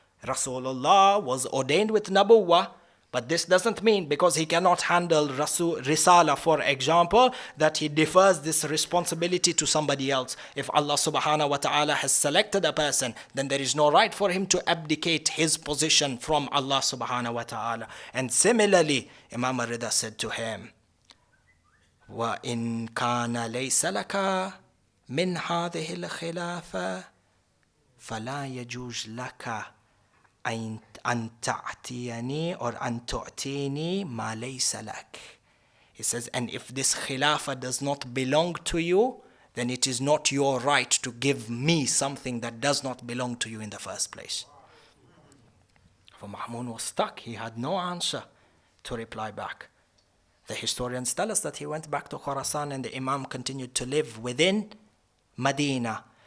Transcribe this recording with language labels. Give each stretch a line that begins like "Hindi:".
English: Rasulullah was ordained with Nabuwah, but this doesn't mean because he cannot handle Risala, for example, that he defers this responsibility to somebody else. If Allah subhanahu wa ta'ala has selected a person, then there is no right for him to abdicate his position from Allah subhanahu wa ta'ala.
Arabic: And similarly, Imam al-Ridha said to him, وَإِن كَانَ لَيْسَ لَكَ مِنْ هَذِهِ الْخِلَافَةِ فَلَا يَجُوزُ لَكَ أن تعطيني or أن تعطيني ما ليس لك.
English: He says, and if this khilafah does not belong to you, then it is not your right to give me something that does not belong to you in the first place. For Ma'mun was stuck. He had no answer to reply back. The historians tell us that he went back to Khurasan and the Imam continued to live within Medina.